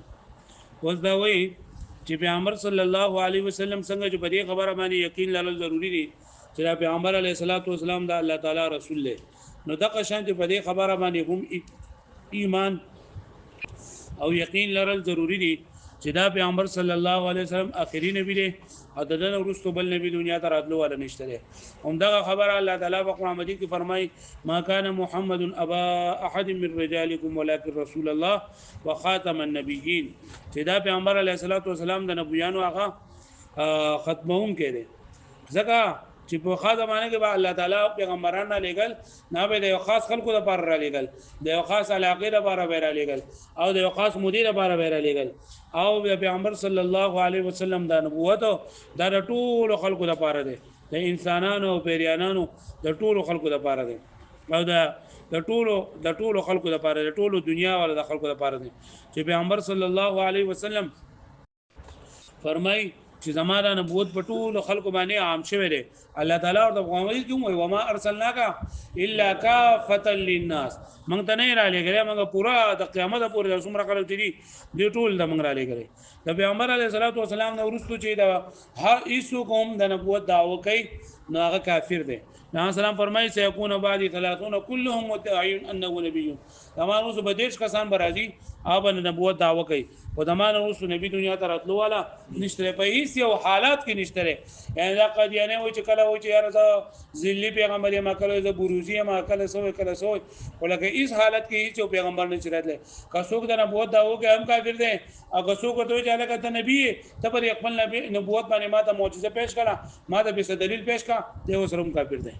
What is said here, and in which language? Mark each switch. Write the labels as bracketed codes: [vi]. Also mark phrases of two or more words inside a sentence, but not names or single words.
[ps] اوس دا وایي چې پیغمبر [ar] صلی الله علیه وسلم [ps] څنګه چې په دې خبره باندې یقین لرل ضروری دي چې دا پیغمبر [ar] علیه السلام [ps] د الله تعالی رسول دی، نو دغه شان چې په دې خبره باندې هم ایمان او یقین لرل ضروری دي چې دا پیغمبر [ar] صلی الله علیه وسلم [ps] اخري نبی دی او دغه وروسته بل نبی دنیا ته راتلو ولا نشته دی. همدغه خبره الله تعالی په قرآن مجید کې فرمایي [ar] ما کان محمد ابا احد من رجالکم ولکن رسول الله وخاتم النبیین، [ps] چې دا پیغمبر [ar] علیه السلام [ps] د نبیانو هغه ختمون کړي. ځکه چې په خاصه معنی کې به الله تعالی پیغمبران نه لګل، نه به د یو خاص خلکو لپاره را لګل، د یو خاص علاقې لپاره به را لګل او د یو خاص مدیر لپاره به را لګل، او د پیغمبر [ar] صلی الله علیه وسلم [ps] د نبوت د ټولو خلکو لپاره دی، د انسانانو او پیریانانو د ټولو خلکو لپاره دی، او د ټولو خلکو لپاره، د ټولو دنیا ولا د خلکو لپاره دی. چې پیغمبر [ar] صلی الله علیه وسلم [ps] فرمای چې زماره نبوت په ټول خلکو باندې عام شوی دی. الله تعالی ورته پیغمبر کوم وي [ar] وما ارسلناک الا کافتا للناس، [ps] موږ ته نه را لګره، موږ پورا د قیامت پورې د څومره کلو چې دی ټول د موږ را لګره. د پیغمبر [ar] علیه السلام [ps] نو ورستو چې د هر ایسو قوم د نبوت دعوه کوي نو هغه کافر دی. نبی سلام فرمایي [ar] سيكون بعد 30 كلهم مدعين انه نبي، [ps] تمام اوس به دیش کسان برازي اوب نبوت دعوه کوي او تمام اوس نبی دنیا ته راتلو والا نشته په هیڅ یو حالات کې نشته. یعنی دا قضیه نه و چې کله و چې یاره زه ذلی پیغمبر یم، کله زه بروزی یم، کله سوې ولکه هیڅ حالت کې هیڅ پیغمبر نه چرته که څوک د نبوت دعوه کوي هم کافر دی، او که څوک ورته چې الګ ته نبی ته پر خپل نبی نبوت باندې ماته معجزه پیش کړه، ماته به دلیل پیش کړه، دی وسرم کافر دی.